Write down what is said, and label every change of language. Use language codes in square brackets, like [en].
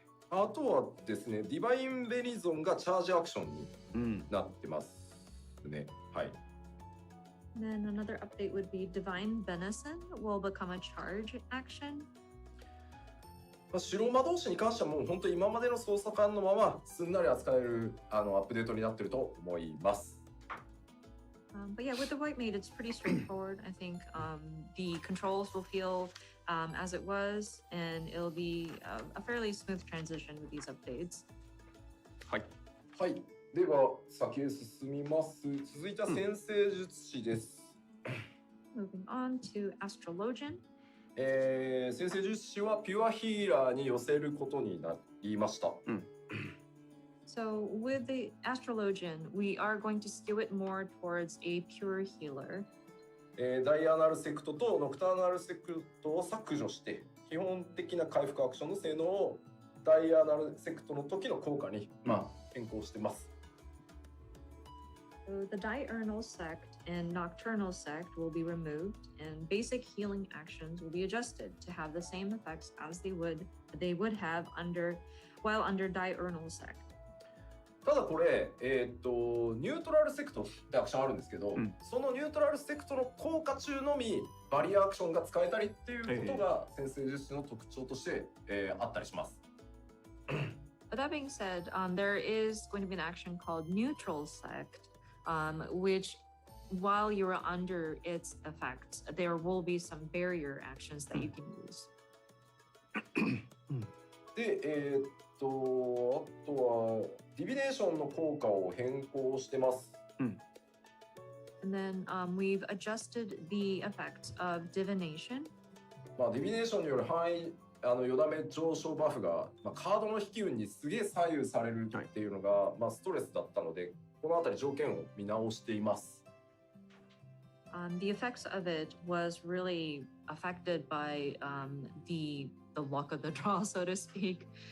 [ja] あとはですね、ディバインベリゾンがチャージアクションになってますね。はい。 [en] And then another update would be Divine Benison will become a charge action. [ja] 白魔道士に関してはもう本当に今までの操作感のまますんなり扱えるアップデートになってると思います。 [en] But yeah, with the White Mage, it's pretty straightforward. I think the controls will feel as it was, and it'll be a fairly smooth transition with these updates. [ja] はい。はい。では先へ進みます。続いては占星術師です。 [en] Moving on to Astrologian. [ja] 先生術師はピュアヒーラーに寄せることになりました。 [en] So with the astrologian, we are going to skew it more towards a pure healer. [ja] ダイアナルセクトとノクターナルセクトを削除して、基本的な回復アクションの性能をダイアナルセクトの時の効果に、変更してます。 [en] So the diurnal sect and nocturnal sect will be removed, and basic healing actions will be adjusted to have the same effects as they would have while under diurnal sect. [ja] ただこれ、ニュートラルセクトってアクションあるんですけど、そのニュートラルセクトの効果中のみバリアアクションが使えたりっていうことが先生術師の特徴として、あったりします。 [en] But that being said, there is going to be an action called neutral sect, which while you're under its effects, there will be some barrier actions that you can use. [ja] で、あとはディビネーションの効果を変更してます。 [en] And then we've adjusted the effects of divination. [ja] ディビネーションによる範囲よだめ上昇バフが、カードの引き運にすげえ左右されるっていうのが、ストレスだったので、このあたり条件を見直しています。 [en] The effects of it was really affected by the luck of the draw, so to speak.